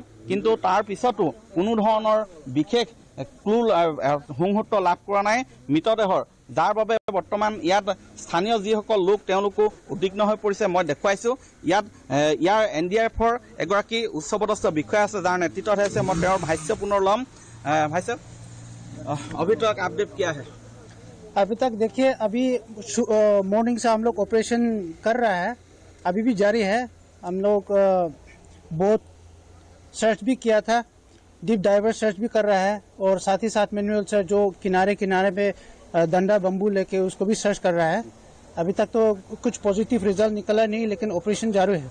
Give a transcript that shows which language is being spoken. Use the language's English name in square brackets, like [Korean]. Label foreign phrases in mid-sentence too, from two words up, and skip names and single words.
[Assamese] কিন্তু তাৰ পিছতো কোনো ধৰণৰ বিশেষ ক্লু সংহূৰ্ত লাভ কৰা নাই মৃতদেহৰ যাৰ বাবে বৰ্তমান ইয়াত স্থানীয় যিসকল লোক তেওঁলোকো উদ্বিগ্ন হৈ পৰিছে মই দেখুৱাইছোঁ ইয়াৰ NDRFৰ এগৰাকী উচ্চপদস্থ বিষয়া আছে যাৰ নেতৃত্বত আছে মই তেওঁৰ ভাষ্য পুনৰ ল'ম ভাষ্য [Hindi] अभी तक अपडेट क्या है अभी तक देखिए अभी मॉर्निंग से हम लोग ऑपरेशन कर रहा है अभी भी जारी है हम लोग बहुत सर्च भी किया था [English] deep diver search [Hindi] भी कर रहा है और साथ ही साथ [English] manual search [Hindi] जो किनारे पे डंडा बम्बू लेके उसको भी सर्च कर रहा है अभी तक तो कुछ [English] positive result [Hindi] निकला नहीं लेकिन ऑपरेशन जारी है